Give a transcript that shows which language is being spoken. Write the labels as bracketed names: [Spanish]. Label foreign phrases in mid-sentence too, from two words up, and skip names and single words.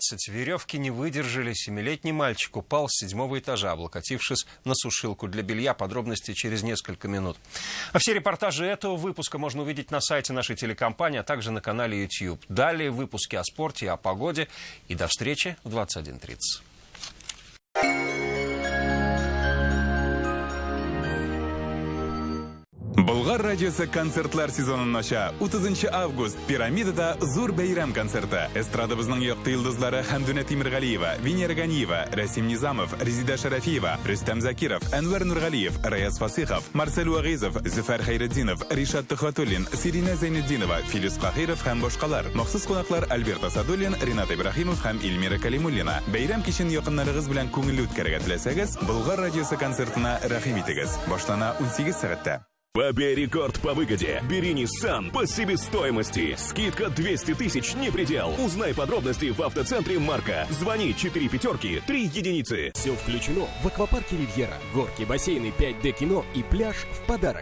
[Russian] Веревки не выдержали. 7-летний мальчик упал с 7-го этажа, облокотившись на сушилку для белья. Подробности через несколько минут. А все репортажи этого выпуска можно увидеть на сайте нашей телекомпании, а также на канале YouTube. Далее выпуски о спорте и о погоде. И до встречи в 21:30. [Tatar] Болгар радиосы концертлар сезонын ача. 30 август пирамидада зур бәйрәм концерты. Эстрадабызның якты йолдызлары Хәмдүнә Тимергалиева, Венера Ганиева, Расим Низамов, Резида Шарафиева, Рөстәм Закиров, Әнвәр Нургалиев, Раяз Фасихов, Марсель Вагизов, Зөфәр Хәйретдинов, Ришат Тухатуллин, Сирина Зайнетдинова, Филис Каһиров һәм башкалар. Махсус кунаклар Альберт Асадуллин, Ринат Ибрахимов һәм Илмира Калимуллина. Бәйрәм кичен якыннарыгыз белән күңелле үткәрергә теләсәгез, Болгар радиосы концертына рәхим итегез. Башлана 18 сәгатьтә. [Russian] Побей рекорд по выгоде. Бери Nissan по себестоимости. Скидка 200 тысяч не предел. Узнай подробности в автоцентре Марка. Звони 4 пятерки 3 единицы. Все включено в аквапарке Ривьера. Горки, бассейны, 5D кино и пляж в подарок.